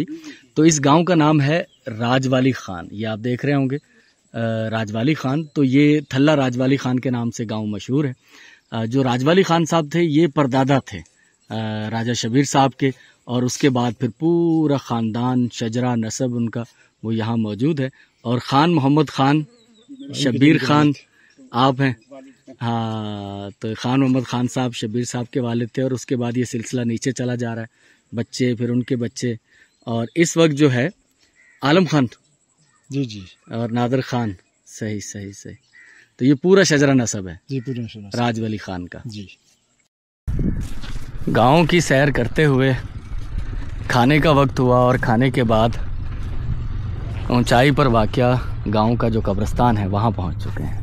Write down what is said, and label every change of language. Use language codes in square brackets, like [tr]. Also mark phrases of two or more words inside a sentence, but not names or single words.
[hi] तो इस गांव का नाम है राजवाली खान, ये आप देख रहे होंगे राजवाली खान। तो ये थल्ला राजवाली खान के नाम से गांव मशहूर है। जो राजवाली खान साहब थे ये परदादा थे राजा शबीर साहब के, और उसके बाद फिर पूरा ख़ानदान शजरा नसब उनका वो यहाँ मौजूद है। और ख़ान मोहम्मद ख़ान शबीर ख़ान आप हैं। हाँ, तो ख़ान मोहम्मद ख़ान साहब शबीर साहब के वालिद थे, और उसके बाद ये सिलसिला नीचे चला जा रहा है, बच्चे फिर उनके बच्चे, और इस वक्त जो है आलम खान जी जी और नादर खान। सही सही सही। तो ये पूरा शजरा नसब है जी, पूरा राजवली खान का जी। गांव की सैर करते हुए खाने का वक्त हुआ, और खाने के बाद ऊंचाई पर वाक़या गांव का जो कब्रिस्तान है वहां पहुंच चुके हैं।